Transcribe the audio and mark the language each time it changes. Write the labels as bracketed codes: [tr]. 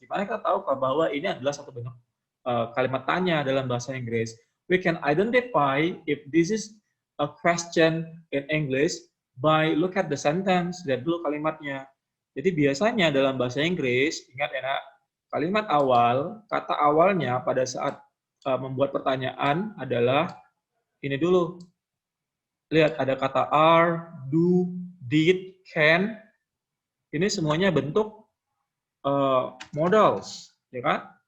[id] Gimana kita tahu bahwa ini adalah satu bentuk kalimat tanya dalam bahasa Inggris? [en] We can identify if this is a question in English by look at the sentence, [id] lihat dulu kalimatnya. Jadi biasanya dalam bahasa Inggris, ingat ya, kalimat awal, kata awalnya pada saat membuat pertanyaan adalah ini dulu. Lihat, ada kata are, do, did, can. Ini semuanya bentuk modals, ya kan?